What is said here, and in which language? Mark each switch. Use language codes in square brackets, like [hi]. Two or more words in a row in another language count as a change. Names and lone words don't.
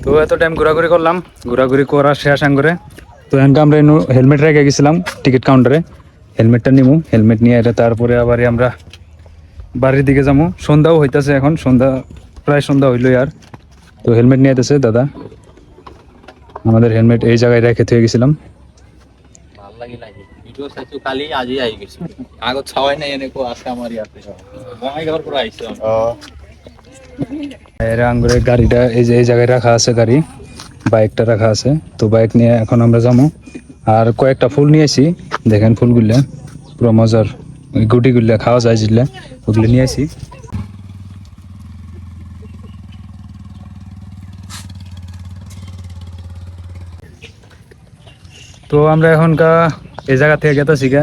[bn] তো এত টাইম ঘোরাঘুরি করলাম, ঘোরাঘুরি করা শেষ করে তো এখানকে আমরা হেলমেট রেখে গেছিলাম টিকিট কাউন্টারে। হেলমেটটা নিবো, হেলমেট নিয়ে এটা তারপরে আবার আমরা বাড়ির দিকে যাবো। সন্ধ্যাও হইতেছে, এখন সন্ধ্যা, প্রায় সন্ধ্যা হইলো আর। তো হেলমেট নিয়ে যেতেছে দাদা, আমাদের হেলমেট এই জায়গায় রেখে থয়ে গেছিলাম। [as] ভাল লাগিল আহি ভিডিঅ' চাইছো কালি, আজি আহি গৈছো। আগত চাৱাই নাই এনেকুৱা আছে আমাৰ ইয়াতে। বঙাইগাঁৱৰ পৰা আহিছো আমি। [bn] এর আঙ্গুরে গাড়িটা এই যে এই জায়গায় রাখা আছে, গাড়ি বাইকটা রাখা আছে। তো বাইক নিয়ে এখন আমরা যাবো। আর কয়েকটা ফুল নিয়েছি, দেখেন ফুলগুলা পুরো মজার, ওই গুটিগুলা খাওয়া যায় যেগুলা, ওগুলো নিয়ে আসি। তো আমরা এখনকার এই জায়গা থেকে গেতেছি গা।